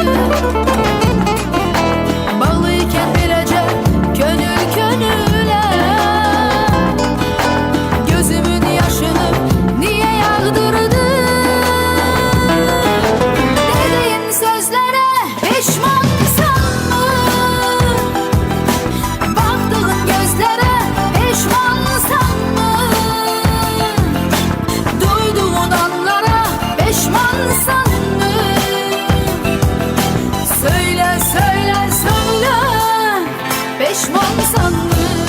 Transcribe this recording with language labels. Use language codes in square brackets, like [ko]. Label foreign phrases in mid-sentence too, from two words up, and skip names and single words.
[az] Bağlı ikən beləcə könül könülə, gözümün yaşını niyə yağdırdı? Dediyin sözlərə peşmansanmı? Baktığın gözlərə peşmansanmı? Duyduğun anlara peşmansanmı? [tr] Söyle söyle söyle, peşmansanmı?